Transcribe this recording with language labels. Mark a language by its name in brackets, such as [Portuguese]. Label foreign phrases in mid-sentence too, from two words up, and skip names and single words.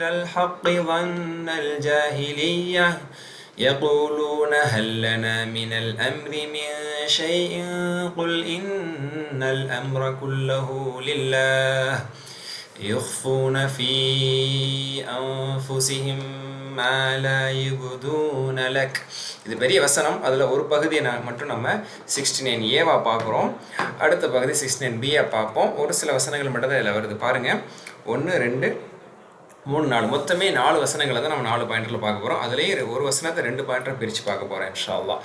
[Arabic] الحق ظن الجاهلية يقولون هل لنا من الأمر من شيء قل إن الأمر كله لله يخفون في أنفسهم ما لا يبدون لك. [Tamil] இது பெரிய வசனம். அதில் ஒரு பகுதியை மட்டும் நம்ம 69Aவா பார்க்குறோம். அடுத்த பகுதி 69Bயை பார்ப்போம். ஒரு சில வசனங்கள் மட்டும் தான் இதில் வருது. பாருங்கள், 1 2 3 4 மொத்தமே 4 வசனங்களை தான் நம்ம 4 பாயிண்டில் பார்க்க போகிறோம். அதுலேயே ஒரு வசனத்தை 2 பாயிண்டாக பிரித்து பார்க்க போகிறோம் [Arabic] إن شاء الله.